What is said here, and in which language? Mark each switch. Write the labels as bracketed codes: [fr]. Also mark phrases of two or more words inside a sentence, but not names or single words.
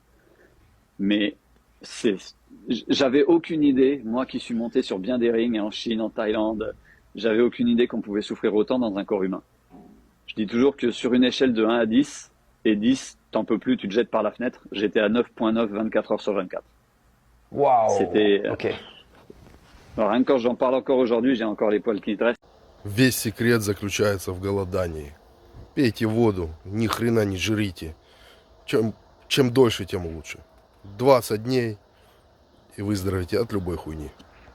[fr] Mais j'avais aucune idée, moi qui suis monté sur bien des rings en Chine, en Thaïlande, j'avais aucune idée qu'on pouvait souffrir autant dans un corps humain. Je dis toujours que sur une échelle de 1 à 10, et 10, t'en peux plus, tu te jettes par la fenêtre, j'étais à 9.9, 24 heures sur 24. Waouh. C'était... Alors, rien que quand j'en parle encore aujourd'hui, j'ai encore les poils qui dressent. [ru] Весь секрет заключается в голодании. Пейте воду, ни хрена не жрите. Чем дольше, тем лучше. 20 дней, и выздоровите от любой хуйни.